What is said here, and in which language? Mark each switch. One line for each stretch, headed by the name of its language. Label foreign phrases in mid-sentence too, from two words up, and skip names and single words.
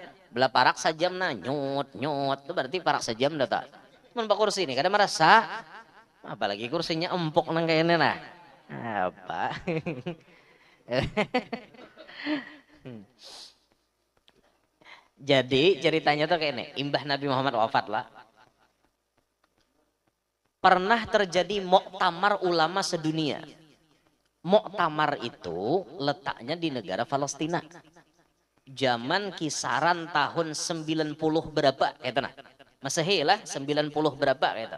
Banjar: Belah parak sajam nah nyut itu berarti parak sajam dah tak. Mun kursi ini kada merasa. Apalagi kursinya empuk nang kayak ini nah.
Indonesian: Apa? Jadi ceritanya tuh kayak ini.
Banjar: Imbah Nabi Muhammad wafat lah.
Indonesian: Pernah terjadi muktamar ulama sedunia. Muktamar itu letaknya di negara Palestina. Zaman kisaran tahun 90 berapa gitu nah. Masehi lah 90 berapa gitu.